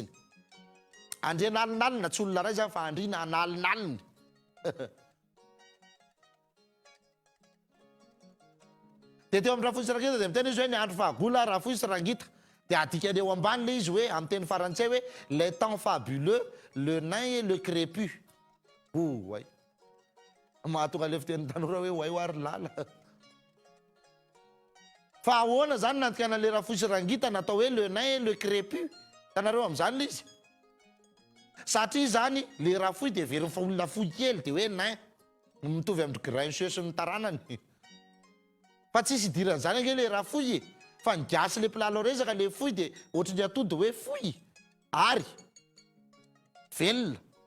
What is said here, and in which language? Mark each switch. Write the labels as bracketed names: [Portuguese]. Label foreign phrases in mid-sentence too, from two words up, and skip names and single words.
[Malagasy] Andrenalonalona tsy olona ray zany fa Andrina analonalony. Dia teo amin'ny Rafoy sy Rangita dia miteny izy hoe ny andro fahagola Rafoy sy Rangita. Dia adikany eo ambany le izy hoe amin'ny teny farantsay hoe [French] les temps fabuleux, le nain et le crépus. [Malagasy] Way. Mahatonga le fiteny tanora hoe way oary lala. Fa ahoana zany nantikana le Rafoy sy Rangita natao hoe [French] le nain et le crépus. [Malagasy] Tanareo amin'izany le izy. Satria zany le Rafoy dia veriny fa olona fohy kely dia hoe nain, mitovy amin'ny Grincheux sy ny taranany. Fa tsisy idirana zany ange le Rafoy e, fa ny gasy le mpilalao resaka le fohy dia ohatry ny atody hoe fohy, ary velona.